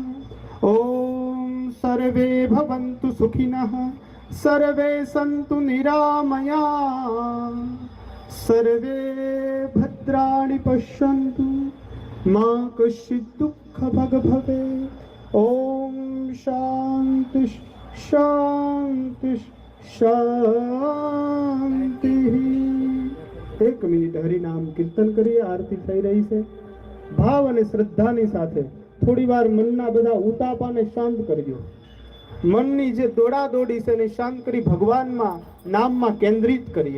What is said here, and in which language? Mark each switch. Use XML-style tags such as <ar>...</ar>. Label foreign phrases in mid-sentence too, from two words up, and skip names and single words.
<sa>ॐ सर्वे भवन्तु सुखिनः, सर्वे सन्तु निरामया, सर्वे भद्राणि पश्यन्तु, मा कश्चित् दुःखभाग् भवेत्. ॐ शान्ति शान्ति શાંતિ.</sa> <gu>એક મિનિટ હરિનામ કીર્તન કરીએ. આરતી થઈ રહી છે. ભાવ અને શ્રદ્ધાની સાથે થોડી વાર મનના બધા ઉતાપાને શાંત કરજો. મનની જે દોડાદોડી છે એને શાંત કરી ભગવાનમાં નામમાં કેન્દ્રિત કરીએ.</gu>